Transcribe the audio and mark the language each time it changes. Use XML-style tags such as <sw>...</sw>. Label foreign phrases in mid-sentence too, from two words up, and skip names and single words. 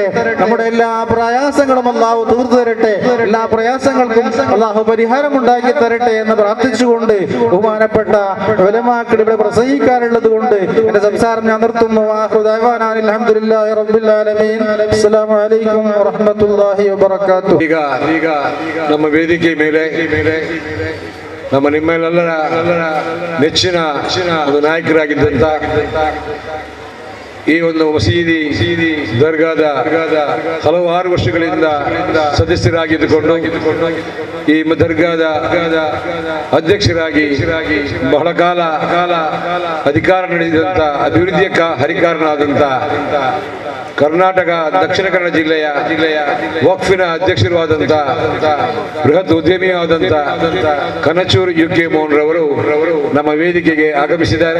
<ml>നമ്മുടെ എല്ലാ പ്രയാസങ്ങളും അല്ലാഹു തീർത്തു തരട്ടെ. എല്ലാ പ്രയാസങ്ങൾക്കും അല്ലാഹു പരിഹാരം ഉണ്ടാക്കി തരട്ടെ എന്ന് പ്രാർത്ഥിച്ചുകൊണ്ട് ബഹുമാനപ്പെട്ട ഉലമാക്കൾ ഇവിടെ പ്രസംഗിക്കാനുള്ളത് കൊണ്ട് എന്റെ സംസാരം ഞാൻ നിർത്തുന്നു.</ml> <ar>آخر دعوانا الحمد لله رب العالمين. السلام عليكم ورحمة الله وبركاته.</ar> <kn>ಈಗ ನಮ್ಮ ವೇದಿಕೆ ಮೇಲೆ ನಮ್ಮ ನಿಮ್ಮೆಲ್ಲರ ನೆಚ್ಚಿನ ಒಂದು ನಾಯಕರಾಗಿದ್ದಂತ ಈ ಒಂದು ಮಸೀದಿ ದರ್ಗಾದ ಹಲವಾರು ವರ್ಷಗಳಿಂದ ಸದಸ್ಯರಾಗಿದ್ದುಕೊಂಡು ಈ ದರ್ಗಾದ ಅಧ್ಯಕ್ಷರಾಗಿ ಬಹಳ ಕಾಲ ಅಧಿಕಾರ ನಡೆಸಿದಂತ ಅಭಿವೃದ್ಧಿಯ ಹರಿಕಾರನಾದಂತ ಕರ್ನಾಟಕ ದಕ್ಷಿಣ ಕನ್ನಡ ಜಿಲ್ಲೆಯ ವಕ್ಫಿನ ಅಧ್ಯಕ್ಷರು ಆದಂತ ಬೃಹತ್ ಉದ್ಯಮಿಯಾದಂತ ಕನಚೂರು UK ಮೋಹನ್ ರವರು ನಮ್ಮ ವೇದಿಕೆಗೆ ಆಗಮಿಸಿದ್ದಾರೆ.</kn>